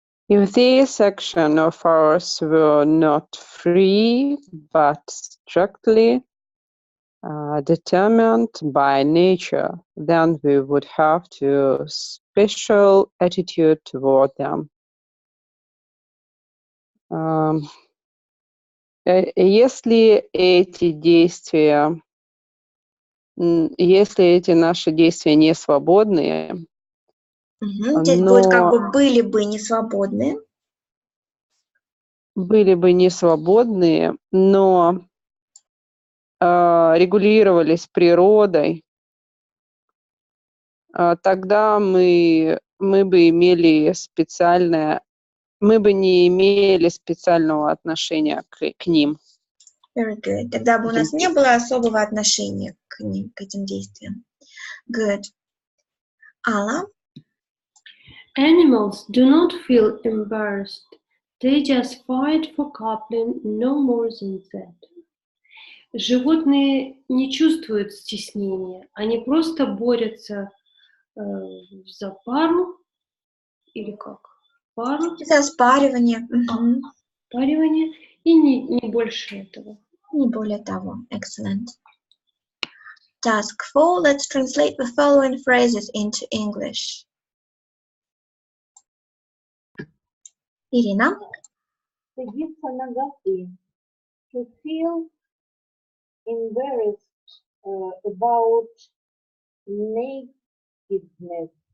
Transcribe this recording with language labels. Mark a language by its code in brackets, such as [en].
[en] If this action of ours were not free but strictly determined by nature, then we would have to special attitude toward them. [ru] Если эти наши действия не свободные, Здесь будет как бы были бы не свободны. Были бы не свободные, но регулировались природой, тогда мы бы не имели специального отношения к ним. [en] Very good. [ru] Тогда бы у нас не было особого отношения к ним, к этим действиям. [en] Good. Алла? Animals do not feel embarrassed. They just fight for coupling, no more than that. [ru] Животные не чувствуют стеснения, они просто борются за пару, или как? Пару, За спаривание. спаривание, и не больше этого. Не более того. [en] Excellent. Task 4. Let's translate the following phrases into English. Ирина? [ru] Стыдиться наготы. [en] To feel embarrassed about nakedness.